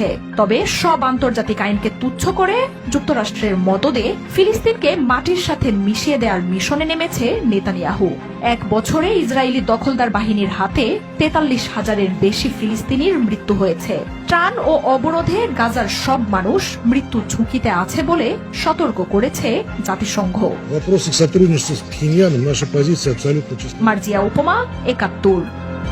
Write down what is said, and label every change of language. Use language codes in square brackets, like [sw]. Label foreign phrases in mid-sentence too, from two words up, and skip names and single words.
[bn] তবে সব আন্তর্জাতিক আইনকে তুচ্ছ করে যুক্তরাষ্ট্রের মদদে ফিলিস্তিনকে মাটির সাথে মিশিয়ে দেওয়ার মিশনে নেমেছে নেতানিয়াহু। ১ বছরে ইসরায়েলি দখলদার বাহিনীর হাতে ৪৩,০০০-এর বেশি ফিলিস্তিনির মৃত্যু হয়েছে। ত্রাণ ও অবরোধে গাজার সব মানুষ মৃত্যু ঝুঁকিতে আছে বলে সতর্ক করেছে জাতিসংঘ। [ru] Вопросы к сотрудничеству с Пхеньяном, наша позиция абсолютно честна. [bn] মার্জিয়া উপমা, ৭১।